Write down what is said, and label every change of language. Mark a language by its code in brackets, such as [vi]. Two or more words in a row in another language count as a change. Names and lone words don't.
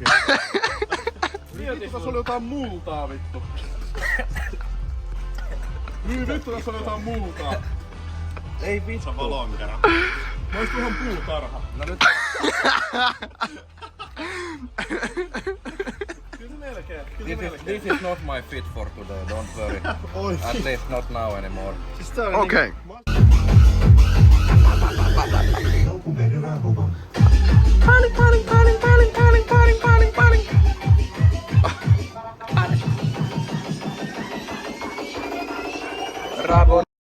[fi] Vittu, tässä oli jotain multaa vittu. Vittu, tässä oli jotain multaa. Ei vittu. Se on vaan lonkero. Mä ois tuohon puutarha. No nyt. Kyllä melkein. [en] This is not my fit for today, don't worry. At least not now anymore. Okay. Rabo.